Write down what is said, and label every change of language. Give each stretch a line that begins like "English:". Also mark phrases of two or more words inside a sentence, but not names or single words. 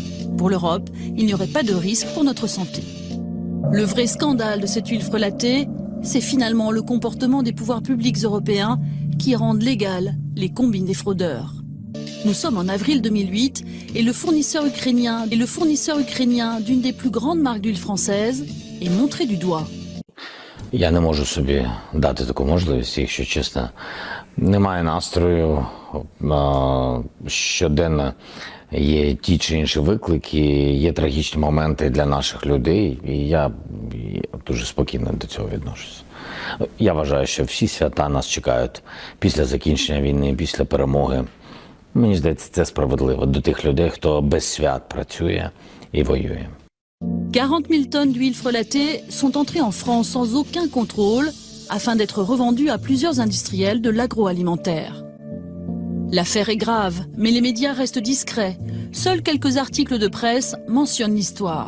French: Pour l'Europe, il n'y aurait pas de risque pour notre santé. Le vrai scandale de cette huile frelatée, c'est finalement le comportement des pouvoirs publics européens qui rendent légales les combines des fraudeurs. Nous sommes en avril 2008 et le fournisseur ukrainien d'une des plus grandes marques d'huile française est montré du doigt.
Ukrainian: Я не можу собі дати таку можливість, якщо чесно. Немає настрою, щоденно є ті чи інші виклики, є трагічні моменти для наших людей, і я дуже спокійно до цього відношуся. Я вважаю, що всі свята нас чекають після закінчення війни, після перемоги. Мені здається, це справедливо до тих людей, хто без свят працює і воює.
French: 40 000 tonnes d'huile frelatée sont entrées en France sans aucun contrôle afin d'être revendues à plusieurs industriels de l'agroalimentaire. L'affaire est grave, mais les médias restent discrets. Seuls quelques articles de presse mentionnent l'histoire.